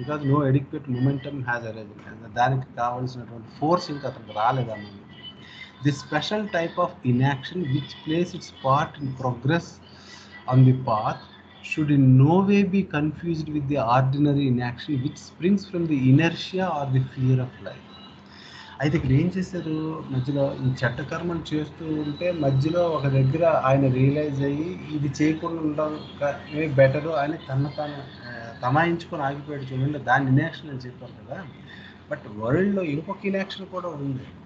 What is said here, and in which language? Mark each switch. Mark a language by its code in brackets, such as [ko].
[en] Because no adequate momentum has arised. [te] దానికి కావాల్సినటువంటి force ఇంకా అతనికి రాలేదన్నమాట. [en] The special type of inaction which plays its part in progress on the path should in no way be confused with the ordinary inaction which springs from the inertia or the fear of life. [te] అయితే ఇక్కడ ఏం చేశారు, మధ్యలో ఈ చెడ్డ కర్మలు చేస్తూ ఉంటే మధ్యలో ఒక దగ్గర ఆయన రియలైజ్ అయ్యి ఇది చేయకుండా ఉండడం బెటరు అని తాను తమాయించుకొని ఆగిపోయాడు. చూడండి, దాని ఇన్యాక్షన్ అని చెప్పారు కదా. బట్ వరల్డ్లో ఇంకొక ఇన్యాక్షన్ కూడా ఉంది.